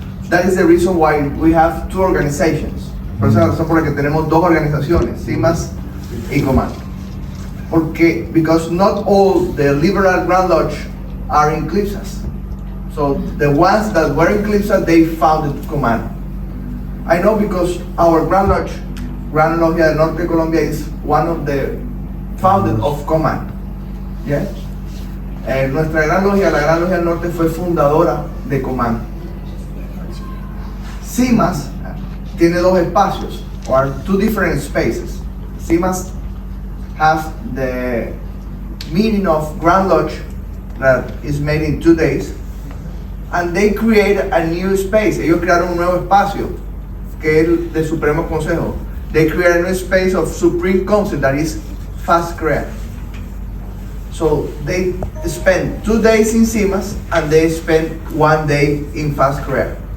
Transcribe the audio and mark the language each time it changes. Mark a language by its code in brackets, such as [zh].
[en] That is the reason why we have two organizations. [es] Por esa razón por la que tenemos dos organizaciones, CIMAS y Command. [en] Because not all the liberal Grand Lodge are in Clipsas. So the ones that were in Clipsas, they founded Command. I know because our Grand Lodge, Gran Logia del Norte de Colombia, is one of the founded of Command. Yeah? [es] Nuestra Gran Logia, la Gran Logia del Norte, fue fundadora de Command. CIMAS tiene dos espacios, [en] or two different spaces. CIMAS have the meeting of Grand Lodge that is made in 2 days, and they create a new space. [es] Ellos crearon un nuevo espacio, que es el de Supremo Consejo. [en] They create a new space of Supreme Council that is Fast Crea. So they spend 2 days in CIMAS and they spend 1 day in Fast Crea.